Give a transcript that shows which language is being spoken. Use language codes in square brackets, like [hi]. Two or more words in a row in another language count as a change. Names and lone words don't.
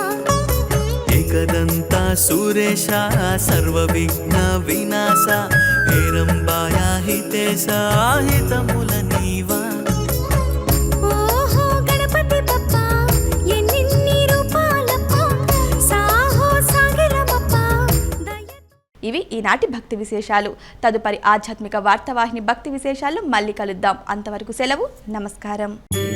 [te] ఏకదంతా సురేశా సర్వవిఘ్న వినాశా హేరంబాయా హితేశా హితముల నీవా ओहो [mr] गणपति बप्पा [te] ఎన్నిన్ని రూపాలప్ప సాహో సాగిరమప్ప ఇవి ఈనాటి భక్తి విశేషాలు. తదుపరి ఆధ్యాత్మిక వార్తావాహిని భక్తి విశేషాలు మళ్ళీ కలుద్దాం. అంతవరకు సెలవు. నమస్కారం.